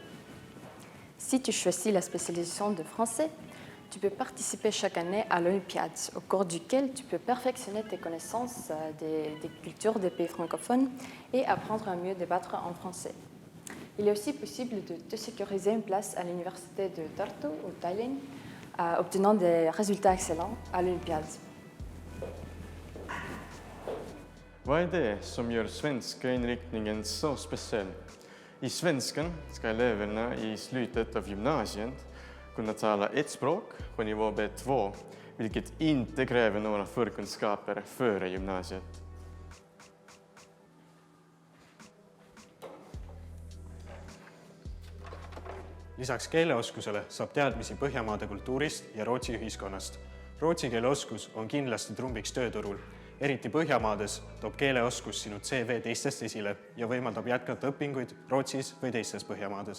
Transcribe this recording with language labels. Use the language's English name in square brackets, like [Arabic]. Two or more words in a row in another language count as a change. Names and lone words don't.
[French] Si tu choisis la spécialisation de français, tu peux participer chaque année à l'Olympiade, au cours duquel tu peux perfectionner tes connaissances des cultures des pays francophones et apprendre à mieux débattre en français. Il est aussi possible de te sécuriser une place à l'université de Tartu ou Tallinn, obtenant des résultats excellents à l'Olympiade. [Swedish] Vad är det som gör svenska inriktningen så speciell? I svenskan ska eleverna i slutet av gymnasiet kunna tala ett språk på nivå B2, vilket inte kräver några förkunskaper före gymnasiet. [Estonian] Lisaks keeleoskusele saab teadmisi Põhjamaade kultuurist ja Rootsi ühiskonnast. Rootsi keeleoskus on kindlasti trumbiks tööturul. Eriti Põhjamaades toob keeleoskus sinu CV teistest esile ja võimaldab jätkata õpinguid Rootsis või teistes Põhjamaades.